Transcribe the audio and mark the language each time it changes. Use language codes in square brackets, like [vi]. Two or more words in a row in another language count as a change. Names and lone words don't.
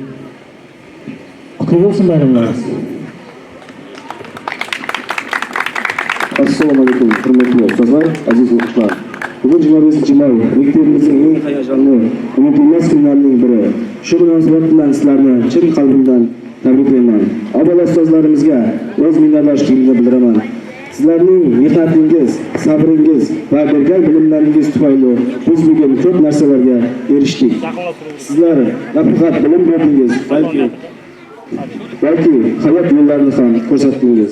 [kk] Құтты болсын бәріміз. Ассалаумағалейкум, құрметті ұстаздар, әзиз оқушылар. Бүгін 25 май мектебіміздің ең хаяжанлы, ұмытылмас күндерінің бірі. [uz] Şu münasebet bilan sizlarni chin qalbimdan tabriklayman. Avvalo ustozlarimizga o'z minnatdorchiligimni bildiraman. Sizlarning mehnatingiz, sabringiz va bergan bilimlaringiz tufayli biz bugun ko'p narsalarga erishdik. Sizlar nafaqat bilim berdingiz, balki hayot yo'llarini ham ko'rsatdingiz.